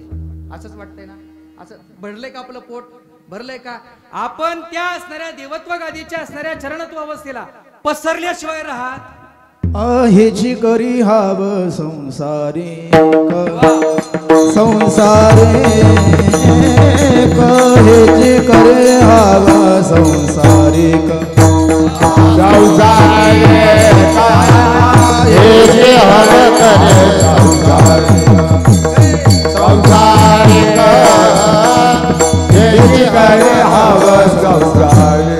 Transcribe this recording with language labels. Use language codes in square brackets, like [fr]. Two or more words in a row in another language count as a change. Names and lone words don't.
[mr] असंच वाटतंय ना? असं भरलंय का आपलं पोट? भरलंय का? आपण त्या असणाऱ्या देवत्व गादीच्या असणाऱ्या चरणत्व अवस्थेला पसरल्याशिवाय राहत हेची करी हाव संसारी संसारी हेची करे हाव संसारिक हेची हव करे संसारिक हेची करे हाव संसारिक.